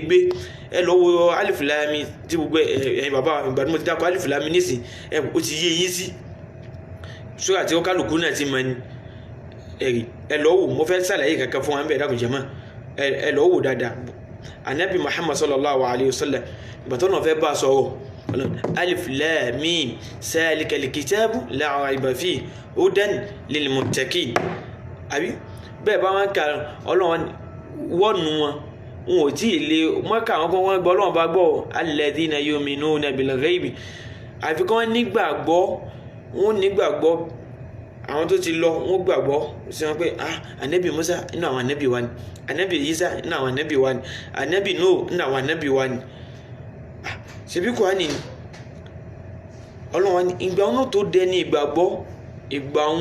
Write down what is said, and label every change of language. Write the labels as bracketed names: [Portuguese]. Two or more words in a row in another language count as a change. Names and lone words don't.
[Yoruba] gbé ẹ lọ wo Alif Lam Mim tí gbogbo ẹ̀yin bàbá ìgbàdùn mo ti dákọ̀ Alif Lam Mim nísìn ó ti yé yín sí sórí àti kálukú náà ti mọ ni ẹ̀rí ẹ lọ wò mo fẹ́ sàlàyé kankan fún wa ń bẹ̀ dákun jàmáà ẹ lọ wò dáadáa anabi Muhammad [Arabic] صلى الله عليه وسلم [Yoruba] ìbátan náà fẹ́ bá a sọ̀rọ̀ [Arabic] الم ذلك الكتاب لا ريب فيه هدى للمتقين [Yoruba] àbí bẹ́ẹ̀ bá wọn kà Ọlọ́run wọ́ọ̀nù wọn ò tí ì lè mọ́kà wọn kọ́ wọn gbọ́ Ọlọ́run bá gbọ́ [Arabic] الذين يؤمنون بالغيب [Yoruba] àfikún wọn nígbàgbọ́ àwọn tó ti lọ wọ́n gbàgbọ́ sí wọn pé ànábì Musa nínú àwọn ànábì wa ni, ànábì Isa nínú àwọn ànábì wa ni, ànábì Nuh nínú àwọn ànábì wa ni. Ṣebí Kùránì ni Ọlọ́run wa ni ìgbà wọn tó dẹ ní ìgbàgbọ́ ìgbà wọn.